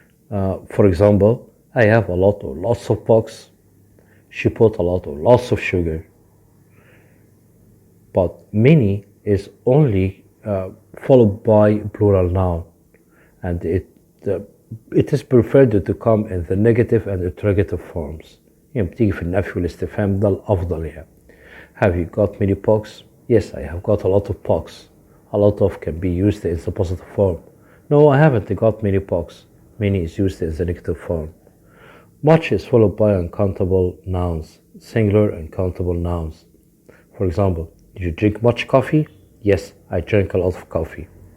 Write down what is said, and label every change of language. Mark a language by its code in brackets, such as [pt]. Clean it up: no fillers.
[en] For example, I have a lot or lots of books. She put a lot or lots of sugar. But many is only followed by plural noun, and it is preferred to come in the negative and interrogative forms. [ar] يعني بتيجي في النفي والاستفهام ده الأفضل يعني. [en] Have you got many books? Yes, I have got a lot of books. A lot of can be used in the positive form. No, I haven't got many books. Many is used in the negative form. Much is followed by uncountable nouns, singular and countable nouns. For example, did you drink much coffee? Yes, I drank a lot of coffee.